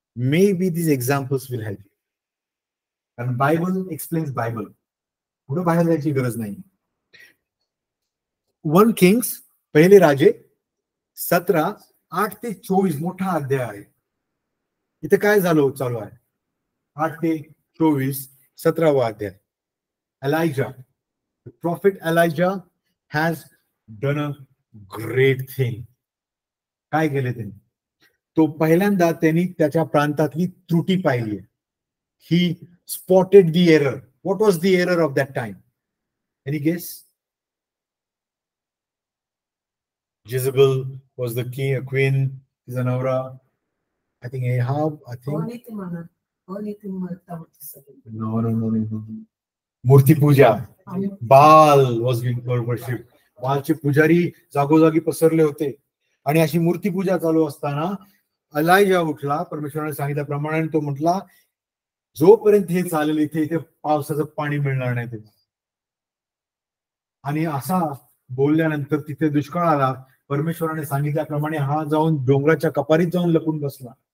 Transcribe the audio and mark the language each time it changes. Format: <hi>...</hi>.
<en>Maybe these examples will help you. And Bible explains Bible.</en> <mr>पुढे बाहेर जायची गरज नाही. 1 Kings पहिले राजे 17:8-24 मोठा अध्याय आहे. इथे काय झालं चालू आहे? 8-24 17वा अध्याय.</mr> <en>Elijah, the prophet Elijah has done a great thing.</en> <mr>काय केले त्यांनी? तो पहिल्यांदा त्यांनी त्याच्या प्रांतातली त्रुटी पाहिली.</mr> <en>He spotted the error. What was the error of that time? Any guess? Jezebel was the king, queen,</en> <mr>तिचा नवरा.</mr> <en>I think Ahab, I think. No.</en> <mr>मूर्ती पूजा.</mr> <en>Baal was being worshipped.</en> <mr>बालचे पुजारी जागोजागी पसरले होते आणि अशी मूर्ती पूजा चालू असताना एलायजा उठला, परमेश्वराने सांगितल्याप्रमाणे. तो म्हटला, जोपर्यंत हे चालेल इथे पावसाचं पाणी मिळणार नाही तुम्हाला. आणि असा बोलल्यानंतर तिथे दुष्काळ आला. परमेश्वराने सांगितल्याप्रमाणे हा जाऊन डोंगराच्या कपारीत जाऊन लपून बसला.</mr>